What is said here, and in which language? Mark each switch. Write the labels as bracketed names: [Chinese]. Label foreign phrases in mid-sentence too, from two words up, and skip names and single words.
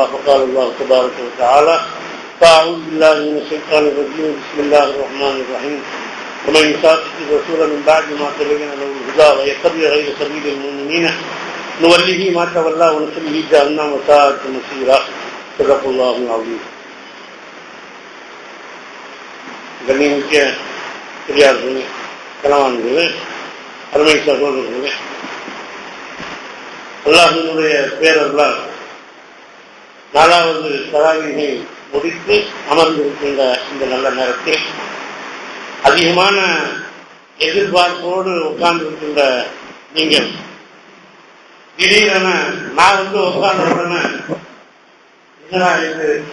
[Arabic] فقال الله تبارك وتعالى: فأعوذ بالله من الشيطان الرجيم. بسم الله الرحمن الرحيم. ومن يشاقق الرسول من بعد ما تبين له الهدى ويتبع غير سبيل المؤمنين نوله ما تولى ونصله جهنم وساءت مصيرا. صدق الله العظيم. [Tamil] கண்ணியமிக்க பெரியார்களே, கணவான்களே, அருமை சகோதரர்களே, அல்லாஹ்வினுடைய பேரர்களால் 4வது தராவீகை முடித்து அமர்ந்திருக்கின்ற இந்த நல்ல நேரத்தில் அதிகமான எதிர்பார்ப்போடு உட்கார்ந்திருக்கின்ற நீங்கள் திடீரென நான் உட்கார்ந்த உடனே என்னடா இது